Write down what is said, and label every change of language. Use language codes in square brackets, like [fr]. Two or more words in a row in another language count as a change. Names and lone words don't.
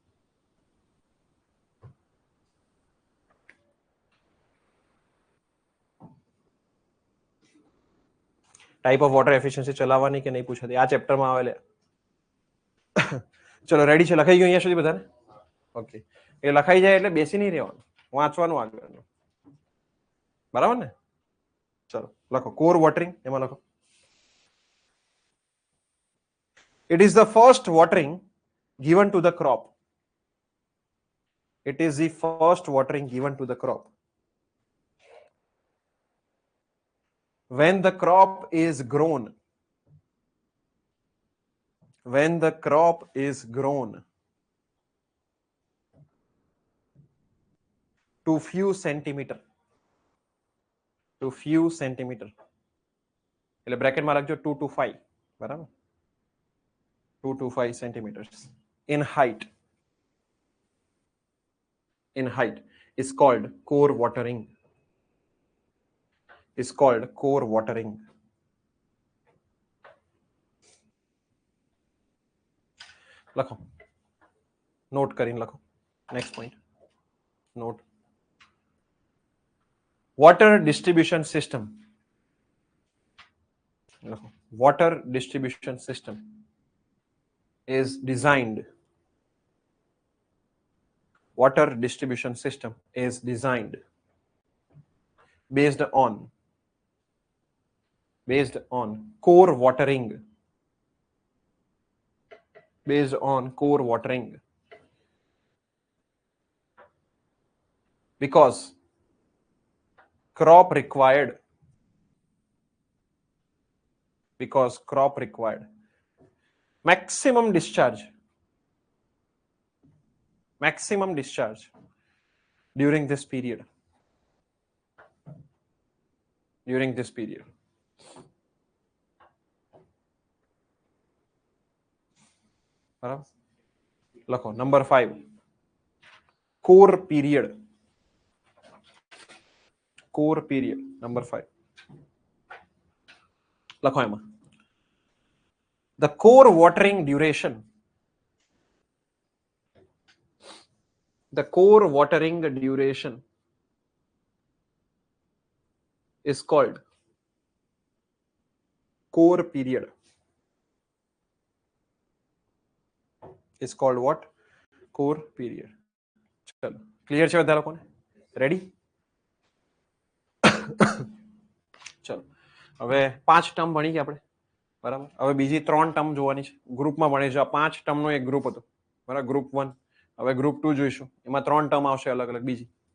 [en] type of water efficiency [gu] ચલાવવાની કે નહીં પૂછાતી, આ ચેપ્ટરમાં આવેલે. ચલો રેડી છે? લખાઈ ગયું અહીંયા સુધી બધાને? ઓકે. એ લખાઈ જાય એટલે બેસી નહીં રહેવાનું, વાંચવાનું આગળ, બરાબર ને? ચલો લખો [en] core watering. [gu] એમાં લખો [en] it is the first watering given to the crop. It is the first watering given to the crop when the crop is grown. When the crop is grown to few centimeter, to few centimeter, એટલે બ્રેકેટમાં લખજો 2 to 5, બરાબર? 2 to 5 centimeters in height. In height is called core watering. Is called core watering. [gu] લખો, નોટ કરીને લખો. [en] next point note. water distribution system. લખો water distribution system is designed. Water distribution system is designed based on core watering. Based on core watering. Because crop required maximum discharge during this period. [gu] બરાબર. લખો નંબર 5 [en] core period. [gu] નંબર 5 લખો એમાં [en] the core watering duration. The core watering duration is called core period. Is called what? Core period. [gu] ચલો ક્લિયર છે બધા લોકોને? રેડી? ચલો હવે 5 ટર્મ ભણી ગયા આપણે, બરાબર. હવે બીજી 3 ટર્મ જોવાની છે. ગ્રુપમાં ભણીશું. આ 5 ટર્મનો એક ગ્રુપ હતો, બરાબર, ગ્રુપ 1. હવે ગ્રુપ 2 જોઈશું, એમાં 3 ટર્મ આવશે અલગ અલગ બીજી.